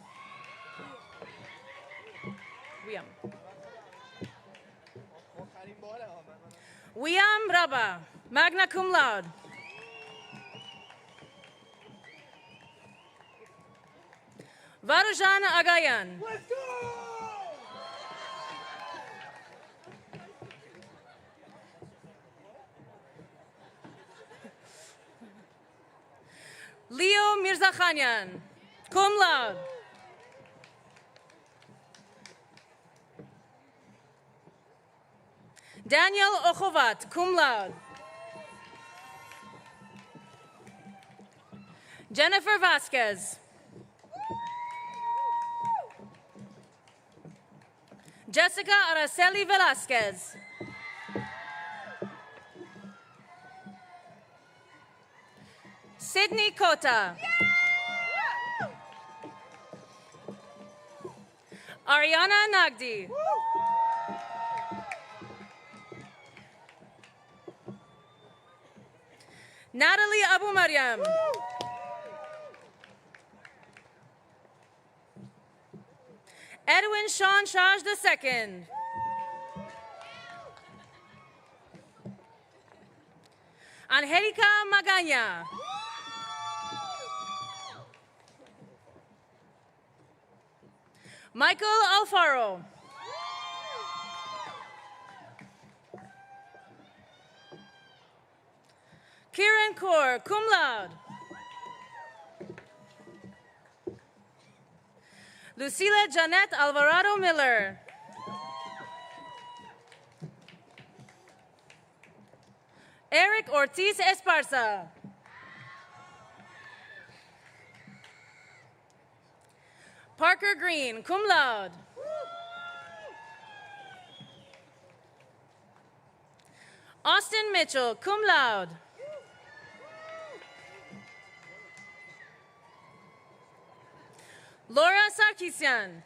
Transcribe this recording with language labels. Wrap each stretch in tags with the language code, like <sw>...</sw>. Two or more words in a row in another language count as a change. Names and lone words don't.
<la>Wiam Raba, magna cum laude.</la> <en>Varujan Agayan. Let's go!</en> <la>Leo Mirzakhanyan, cum laude. Daniel Ochovat, cum laude.</la> <en>Jennifer Vasquez. Jessica Araceli Velasquez. Sydney Cota. Ariana Nagdi. Natalie Abu Mariam. Edwin Sean Shaj II. Angelica Magaña.</en> <la>Michael Alfaro. Kieran Kaur, cum laude.</la> <en>Lucila Janet Alvarado Miller. Eric Ortiz Esparza. Parker Green,</en> <la>cum laude. Austin Mitchell, cum laude.</la> <en>Laura Sarkisian.</en>